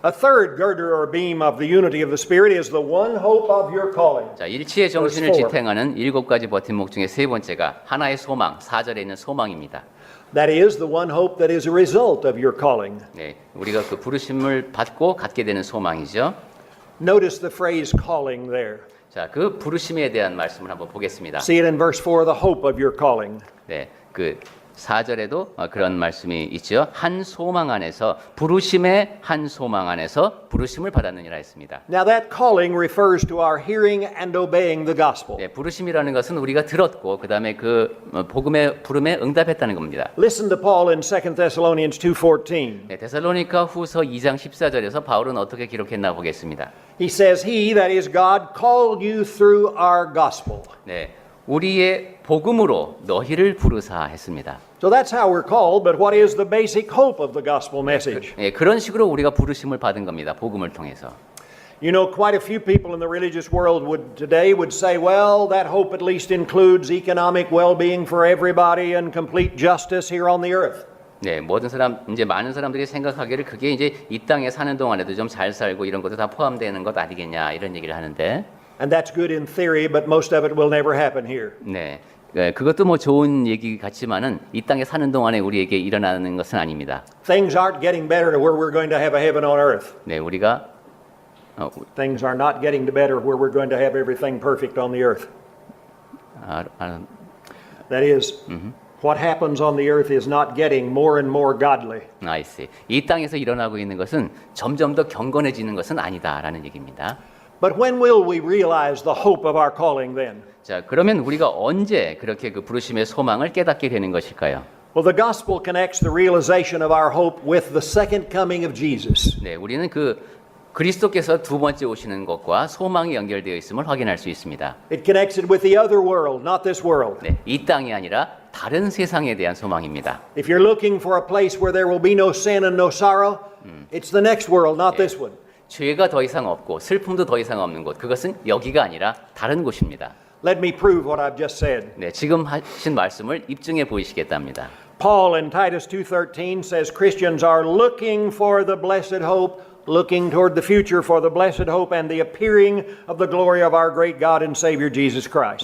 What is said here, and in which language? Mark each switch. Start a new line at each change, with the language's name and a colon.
English: A third girder or beam of the unity of the Spirit is the one hope of your calling.
Korean: 자, 일치의 정신을 지탱하는 7가지 버팀목 중에 세 번째가 하나의 소망, 4절에 있는 소망입니다.
English: That is the one hope that is a result of your calling.
Korean: 네, 우리가 그 부르심을 받고 갖게 되는 소망이죠.
English: Notice the phrase calling there.
Korean: 자, 그 부르심에 대한 말씀을 한번 보겠습니다.
English: See it in verse 4, the hope of your calling.
Korean: 네, 그 4절에도 그런 말씀이 있죠. 한 소망 안에서 부르심의 한 소망 안에서 부르심을 받았느니라 했습니다.
English: Now that calling refers to our hearing and obeying the gospel.
Korean: 네, 부르심이라는 것은 우리가 들었고 그다음에 그 복음의 부름에 응답했다는 겁니다.
English: Listen to Paul in 2 Thessalonians 2:14.
Korean: 네, 데살로니가 후서 2장 14절에서 바울은 어떻게 기록했나 보겠습니다.
English: He says, He, that is God, called you through our gospel.
Korean: 네, 우리의 복음으로 너희를 부르사 했습니다.
English: So that's how we're called, but what is the basic hope of the gospel message?
Korean: 네, 그런 식으로 우리가 부르심을 받은 겁니다. 복음을 통해서.
English: You know, quite a few people in the religious world today would say, well, that hope at least includes economic well-being for everybody and complete justice here on the earth.
Korean: 네, 많은 사람들이 생각하기를 그게 이제 이 땅에 사는 동안에도 좀 잘 살고 이런 것도 다 포함되는 것 아니겠냐 이런 얘기를 하는데.
English: And that's good in theory, but most of it will never happen here.
Korean: 네, 그것도 뭐 좋은 얘기 같지만은 이 땅에 사는 동안에 우리에게 일어나는 것은 아닙니다.
English: Things aren't getting better to where we're going to have a heaven on earth.
Korean: 네, 우리가
English: Things are not getting to better where we're going to have everything perfect on the earth. That is, what happens on the earth is not getting more and more godly. I see.
Korean: 이 땅에서 일어나고 있는 것은 점점 더 경건해지는 것은 아니다라는 얘기입니다.
English: But when will we realize the hope of our calling then?
Korean: 자, 그러면 우리가 언제 그렇게 그 부르심의 소망을 깨닫게 되는 것일까요?
English: Well, the gospel connects the realization of our hope with the second coming of Jesus.
Korean: 네, 우리는 그 그리스도께서 두 번째 오시는 것과 소망이 연결되어 있음을 확인할 수 있습니다.
English: It connects it with the other world, not this world.
Korean: 네, 이 땅이 아니라 다른 세상에 대한 소망입니다.
English: If you're looking for a place where there will be no sin and no sorrow, it's the next world, not this one.
Korean: 죄가 더 이상 없고 슬픔도 더 이상 없는 곳, 그것은 여기가 아니라 다른 곳입니다.
English: Let me prove what I've just said.
Korean: 네, 지금 하신 말씀을 입증해 보이시겠답니다.
English: Paul in Titus 2:13 says Christians are looking for the blessed hope, looking toward the future for the blessed hope and the appearing of the glory of our great God and Savior Jesus Christ.